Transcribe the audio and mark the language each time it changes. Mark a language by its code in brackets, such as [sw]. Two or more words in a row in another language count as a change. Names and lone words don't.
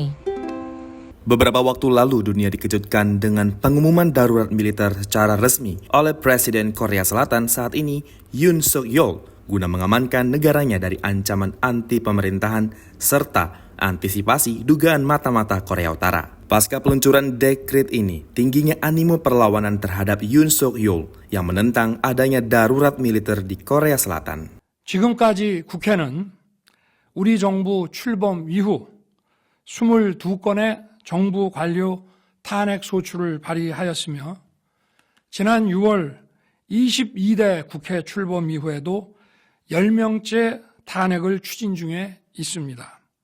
[id] Beberapa waktu lalu dunia dikejutkan dengan pengumuman darurat militer secara resmi oleh Presiden Korea Selatan saat ini, Yoon Suk Yeol, guna mengamankan negaranya dari ancaman anti pemerintahan serta antisipasi dugaan mata-mata Korea Utara. Pasca peluncuran dekret ini, tingginya animo perlawanan terhadap Yoon Suk Yeol yang menentang adanya darurat militer di Korea Selatan. [ko] 지금까지 국회는 우리 정부 출범 이후 22건의 정부 관료 탄핵 소추를 발의하였으며 지난 6월 22대 국회 출범 이후에도 10명째 탄핵을 추진 중에 있습니다.